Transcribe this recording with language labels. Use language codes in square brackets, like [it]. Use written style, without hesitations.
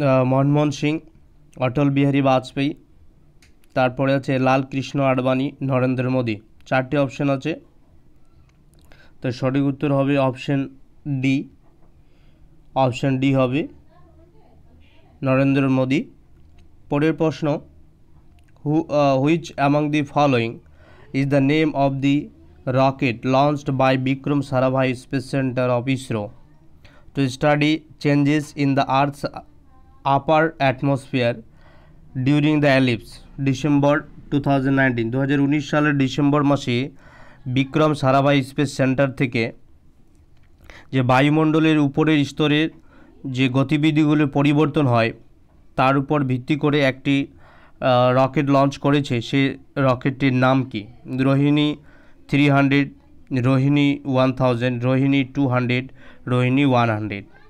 [bn] মনমোহন সিং, অটল বিহারী বাজপেয়ী, তারপরে আছে লাল কৃষ্ণ আডবাণী, নরেন্দ্র মোদী। চারটি অপশন আছে, তো সঠিক উত্তর হবে অপশন ডি। অপশন ডি হবে নরেন্দ্র মোদী। পরের প্রশ্ন, [en] Which among the following is the name of the rocket launched by Vikram Sarabhai Space Center of ISRO to study changes in the Earth's upper atmosphere during the eclipse December 2019। [bn] 2019 সালের December মাসে Vikram Sarabhai space centre থেকে যে বায়ুমণ্ডলের উপরের স্তরের যে গতিবিধিগুলোর পরিবর্তন হয় তার উপর ভিত্তি করে একটি রকেট লঞ্চ করেছে। সে রকেটটির নাম কি? রোহিণী 300, রোহিণী 1000, রোহিণী 200, রোহিণী 100।